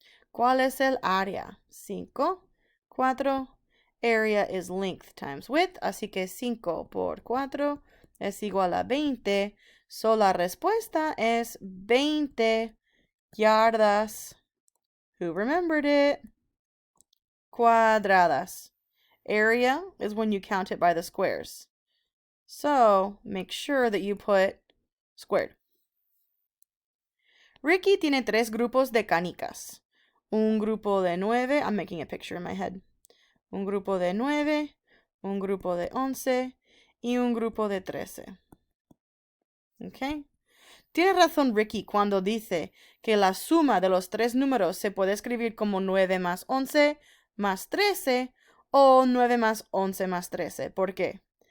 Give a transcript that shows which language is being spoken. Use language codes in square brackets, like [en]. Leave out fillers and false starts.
[es] ¿Cuál es el área? 5, 4. [en] Area is length times width, [es] así que 5 por 4 es igual a 20. So la respuesta es 20 yardas. [en] Who remembered it? [es] Cuadradas. [en] Area is when you count it by the squares. So make sure that you put squared. [es] Ricky tiene 3 grupos de canicas. Un grupo de 9. [en] I'm making a picture in my head. [es] Un grupo de 9, un grupo de 11 y un grupo de 13. ¿Ok? Tiene razón Ricky cuando dice que la suma de los tres números se puede escribir como 9 más 11 más 13 o 9 más 11 más 13. ¿Por qué?